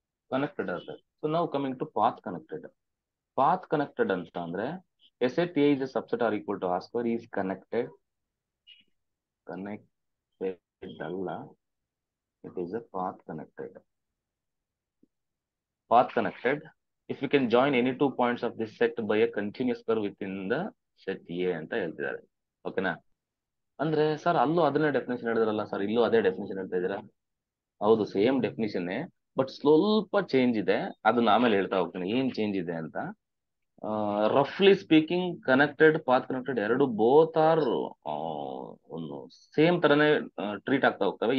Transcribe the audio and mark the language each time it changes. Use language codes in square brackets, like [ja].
[kn] Connected ಆಗುತ್ತೆ. So ನಾವು coming to path connected. Path connected ಅಂತ ಅಂದ್ರೆ S at a is A subset R equal to R square is connected ಅಲ್ಲ, [en] it is a path connected. Path connected if we can join any 2 points of this set by a continuous curve within the set A [kn] ಅಂತ ಹೇಳ್ತಿದ್ದಾರೆ. ಓಕೆನಾ. ಅಂದ್ರೆ sir ಅಲ್ಲೂ ಅದನ್ನೇ definition ಹೇಳಿದ್ರಲ್ಲ sir, ಇಲ್ಲೂ ಅದೇ ಡೆಫಿನೇಷನ್ ಹೇಳ್ತಾ ಇದ್ದೀರಾ? ಹೌದು, ಸೇಮ್ ಡೆಫಿನೇಷನ್, ಬಟ್ ಸ್ವಲ್ಪ ಚೇಂಜ್ ಇದೆ. ಅದನ್ನ ಆಮೇಲೆ ಹೇಳ್ತಾ ಹೋಗ್ತೀನಿ ಏನ್ ಚೇಂಜ್ ಇದೆ ಅಂತ. ರಫ್ಲಿ ಸ್ಪೀಕಿಂಗ್ ಕನೆಕ್ಟೆಡ್, ಪಾತ್ ಕನೆಕ್ಟೆಡ್ ಎರಡು ಬೋತ್ ಆರ್ ಒಂದು ಸೇಮ್ ತರನೇ ಟ್ರೀಟ್ ಆಗ್ತಾ ಹೋಗ್ತವೆ.